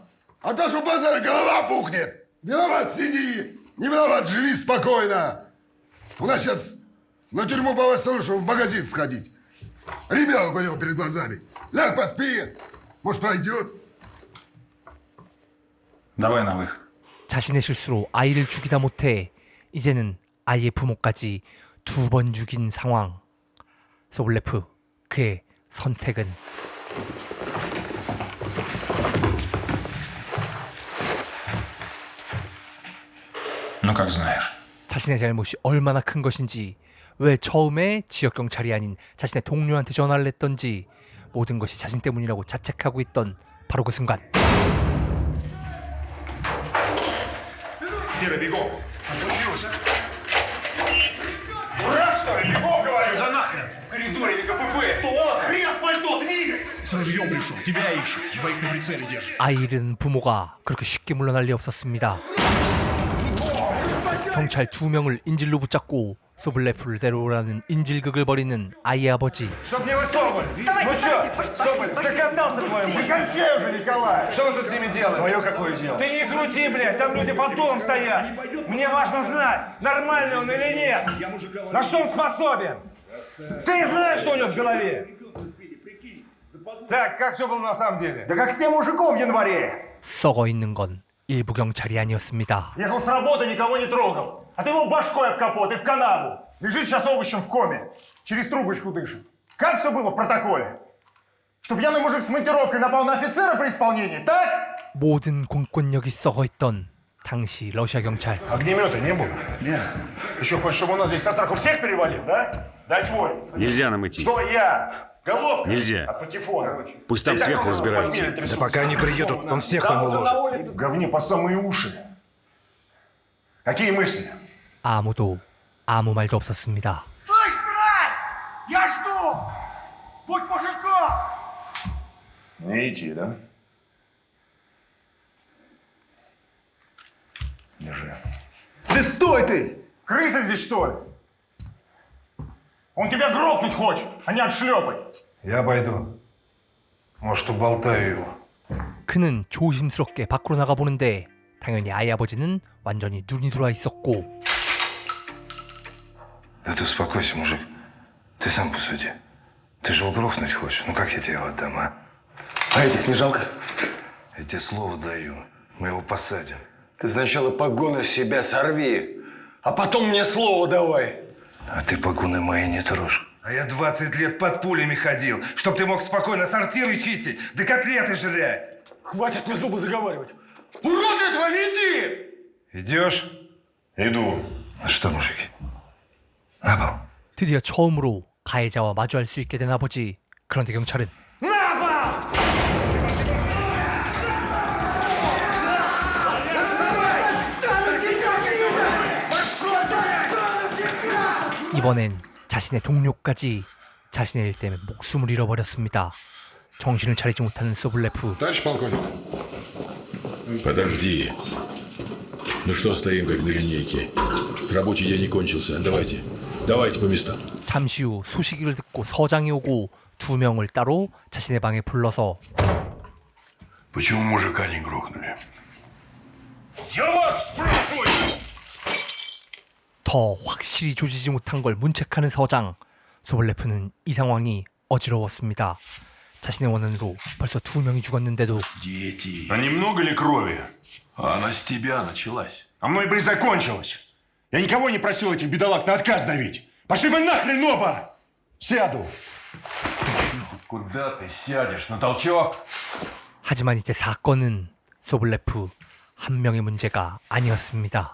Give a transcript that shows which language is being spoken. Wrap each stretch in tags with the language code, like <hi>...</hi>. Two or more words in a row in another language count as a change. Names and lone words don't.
<ru>А то, что базар голова пухнет! Виноват, сиди! Не виноват, живи спокойно! У нас сейчас на тюрьму по восстановлению, чтобы в магазин сходить. Ребенок у него перед глазами. Ляг, поспи! Может, пройдет? Давай на выход.</ru> <ko>자신의 실수로 아이를 죽이다 못해 이제는 아이의 부모까지 2번 죽인 상황. 소블레프, 그의 선택은</ko> <ru>Ну, как знаешь.</ru> <ko>자신의 잘못이 얼마나 큰 것인지, 왜 처음에 지역경찰이 아닌 자신의 동료한테 전화를 했던지, 모든 것이 자신 때문이라고 자책하고 있던 바로 그 순간.</ko> <ru>Серый, бегом. Что случилось? Дурак, что ли? Бегом, говорю. Что за нахуй? коридоре или КПП? Кто? Хрен в пальто, двигай! С ружьем пришел, тебя ищет. Двоих на прицеле держит.</ru> <ko>아이 잃은 부모가 그렇게 쉽게 물러날 리 없었습니다. 경찰 2명을 인질로 붙잡고 소블레프를 데려오라는 인질극을 벌이는 아이의 아버지.</ko> <ru>Чтоб не высовывали! Ну чё, Соболев, докатался твою мать? Кончай уже, Николай! Что вы тут с ними делаете? Твое какое дело? Ты не крути, блядь, там люди под домом стоят! Мне важно знать, нормальный он или нет! На что он способен? Ты знаешь, что у него в голове? Так, как все было на самом деле? Да как с тем мужиком в январе!</ru> <ko>썩어 있는 건 일부 경찰이 아니었습니다.</ko> <ru>Ехал с работы, никого не трогал. А ты его башкой об капот и в канаву. Лежит сейчас овощем в коме. Через трубочку дышит. Как все было в протоколе? Что пьяный мужик с монтировкой напал на офицера при исполнении, так?</ru> <ko>모든 공권력이 썩어 있던 당시 러시아 경찰.</ko> <ru>Огнемета не было? Нет. Еще хочешь, чтобы у нас здесь со страху всех перевалил, да? Дай свой. Нельзя нам идти. Что я? Головка? Нельзя. От патефона. Пусть там сверху разбираются. Да пока они приедут, он всех там уложит. В говне по самые уши. Какие мысли?</ru> <ko>아무도 아무 말도 없었습니다.</ko> <ru>Слышь, брат! Я жду! Будь мужиком! Не идти, да? Держи. Ты стой ты! Крыса здесь, что ли? Он тебя грохнуть хочет, а не отшлепать. Я пойду. Может, уболтаю его.</ru> <ko>그는 조심스럽게 밖으로 나가보는데 당연히 아이 아버지는 완전히 눈이 돌아 있었고.</ko> <ru>Да ты успокойся, мужик. Ты сам посуди. Ты же угрохнуть хочешь. Ну как я тебе его отдам, а? А этих не жалко? Я тебе слово даю. Мы его посадим. Ты сначала погоны с себя сорви, а потом мне слово давай. А ты погоны мои не трожь. А я 20 лет под пулями ходил, чтоб ты мог спокойно сортиры чистить, да котлеты жрать. Хватит мне зубы заговаривать. Урод этого веди! Идешь? Иду. Ну что, мужики? На пол.</ru> <ko>드디어 처음으로 가해자와 마주할 수 있게 된 아버지. 그런데 경찰은 이번엔 자신의 동료까지 자신의 일 때문에 목숨을 잃어버렸습니다. 정신을 차리지 못하는 소블레프.</ko> <ru>Товарищ полковник. Подожди. Ну что стоим, как на линейке? Рабочий день не кончился. Давайте по местам.</ru> <ko>잠시 후 소식을 듣고 서장이 오고 2명을 따로 자신의 방에 불러서</ko> <ru>Почему мужика не грохнули?</ru> <ko>더 확실히 조지지 못한 걸 문책하는 서장. 소블레프는 이 상황이 어지러웠습니다. 자신의 원한으로 벌써 2명이 죽었는데도</ko> <ru>Дети. А немного ли крови? Она с тебя началась. А мной бы и закончилось. Я никого не просил этих бедолаг на отказ давить. Пошли вы нахрен оба! Сяду. Куда ты сядешь? На толчок?</ru> <ko>하지만 이제 사건은 소블레프 한 명의 문제가 아니었습니다.</ko>